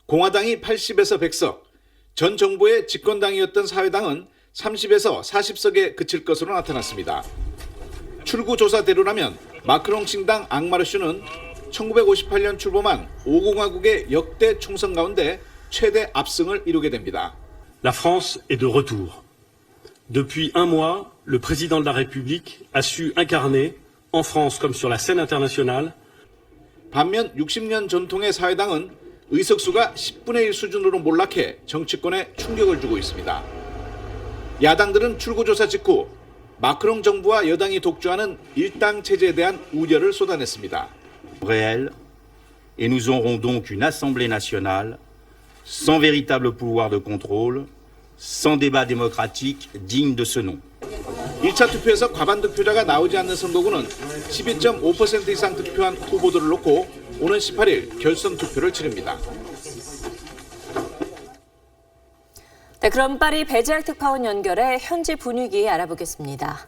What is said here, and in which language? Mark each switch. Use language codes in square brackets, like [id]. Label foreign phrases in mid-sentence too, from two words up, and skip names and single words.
[ko] 공화당이 80에서 100석, 전 정부의 집권당이었던 사회당은 30에서 40석에 그칠 것으로 나타났습니다. 출구 조사대로라면 마크롱 신당 앙마르슈는 1958년 출범한 5공화국의 역대 총선 가운데 최대 압승을 이루게 됩니다. [fr] La France est de retour. Depuis un mois, le président de la République a su incarner, en France comme sur la scène internationale, [ko] 반면 60년 전통의 사회당은 의석수가 10분의 1 수준으로 몰락해 정치권에 충격을 주고 있습니다. 야당들은 출구조사 직후 마크롱 정부와 여당이 독주하는 일당 체제에 대한 우려를 쏟아냈습니다. [fr] réel et nous aurons donc une Assemblée nationale sans véritable pouvoir de contrôle, sans débat démocratique digne de ce nom. [ko] 1차 투표에서 과반 득표자가 나오지 않는 선거구는 12.5% 이상 득표한 후보들을 놓고 오는 18일 결선 투표를 치릅니다. 네, 그럼 파리 베지악 특파원 연결해 현지 분위기 알아보겠습니다.